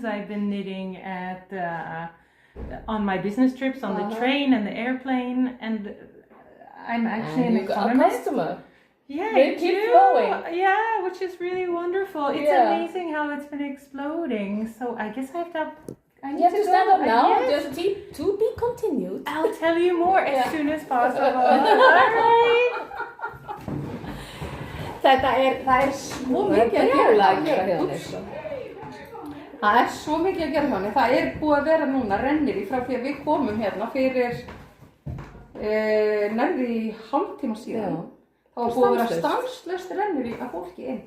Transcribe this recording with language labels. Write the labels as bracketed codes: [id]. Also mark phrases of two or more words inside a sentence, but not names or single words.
[en] I've been knitting on my business trips, on the train and the airplane, and I'm actually an economist. A customer. Yeah, they keep flowing. Yeah, which is really wonderful. It's amazing how it's been exploding. So I guess I have to. You have to stand up now. Just to be continued. I'll tell you more as soon as possible. All right. [is] Það svo mikið að gera hérna. Það svo mikið að gera hérna. Það búið að vera núna rennir frá því að við komum hérna fyrir nærri hálftíma síðan. Það var búið að vera stanslaust rennir af fólki inn.